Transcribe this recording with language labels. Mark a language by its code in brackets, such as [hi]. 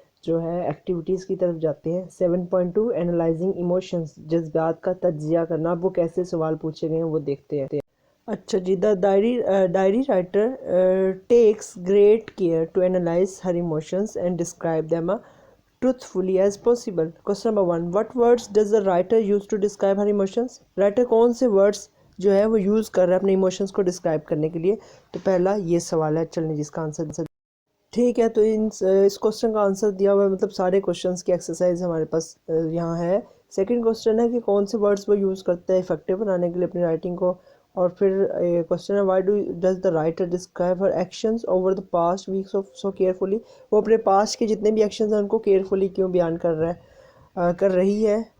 [ur] جو ہے ایکٹیویٹیز کی طرف جاتے ہیں۔ 7.2 اینالائزنگ ایموشنز، جذبات کا تجزیہ کرنا۔ اب وہ کیسے سوال پوچھے گئے ہیں وہ دیکھتے ہیں۔ اچھا جی، [en] The diary writer takes great care to analyse her emotions and describe them truthfully as possible. Question number 1. What words does the writer use to describe her emotions? [ur] Writer کون سے ورڈس جو ہے وہ یوز کر رہا ہے اپنے ایموشنز کو ڈسکرائب کرنے کے لیے؟ تو پہلا یہ سوال ہے، چلیں جس کا آنسر ٹھیک ہے۔ تو اس کوسچن کا آنسر دیا ہوا ہے، مطلب سارے کوسچنس کی ایکسرسائز ہمارے پاس یہاں ہے۔ سیکنڈ کوسچن ہے کہ کون سے ورڈس وہ یوز کرتا ہے افیکٹو بنانے کے لیے اپنی رائٹنگ کو، اور پھر کوسچن ہے [en] why does the writer describe her actions over the past weeks so carefully, [ur] وہ اپنے پاسٹ کے جتنے بھی ایکشنز ہیں ان کو کیئرفلی کیوں بیان کر رہی ہے۔